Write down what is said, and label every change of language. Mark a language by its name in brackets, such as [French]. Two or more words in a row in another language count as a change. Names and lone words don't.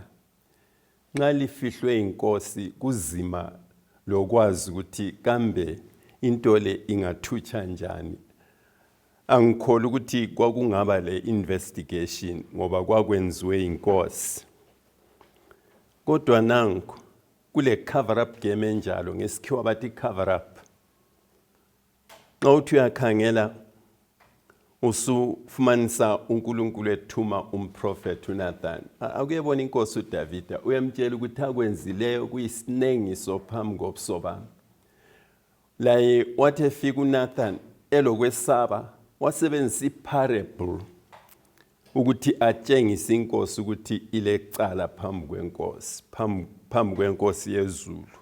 [North Ndebele] Nxa lifihlwe inkosi kuzima lokwazi ukuthi kambe into le ingathutsha njani. Angikholwa ukuthi kwakungaba le investigation ngoba kwakwenziwe inkosi. Kodwa nanku kule [English] cover up game [North Ndebele] enjalo ngesikhiwa bathi [English] cover up. [North Ndebele] Xa uthi uyakhangela usufumanisa uNkulunkulu ethuma umprofeti uNathan. Akuyebona inkosi uDavida uyamtshela ukuthi akwenzileyo kuyisinengiso phambi kobuso bami. Laye wathi efika uNathan elokwesaba wasebenzisa iparable ukuthi atshengise inkosi ukuthi ilecala phambi kwenkosi, phambi kwenkosi yezulu.